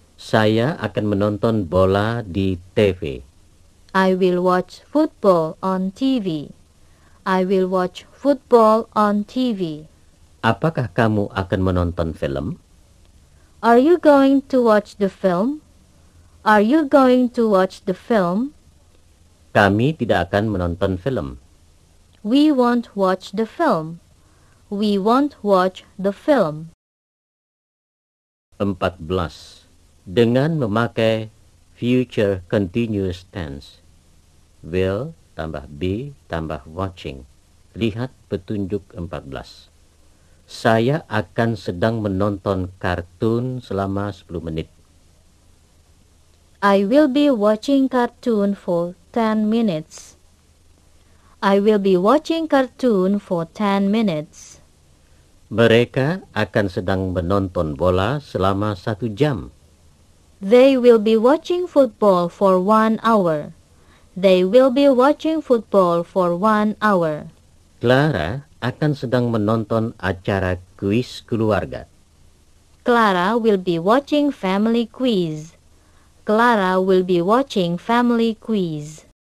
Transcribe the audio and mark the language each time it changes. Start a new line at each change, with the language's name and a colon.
Indonesian: Saya akan menonton bola di TV.
English: I will watch football on TV. I will watch football on TV.
Indonesian: Apakah kamu akan menonton film?
English: Are you going to watch the film? Are you going to watch the film?
Indonesian: Kami tidak akan menonton film.
English: We won't watch the film. We won't watch the film.
Indonesian: 14. Dengan memakai future continuous tense, will tambah be tambah watching. Lihat petunjuk 14. Saya akan sedang menonton kartun selama 10 menit.
English: I will be watching cartoon for 10 minutes. I will be watching cartoon for 10 minutes.
Indonesian: Mereka akan sedang menonton bola selama 1 jam.
English: They will be watching football for 1 hour. They will be watching football for 1 hour.
Indonesian: Clara akan sedang menonton acara kuis keluarga.
English: Clara will be watching family quiz. Clara will be watching family quiz.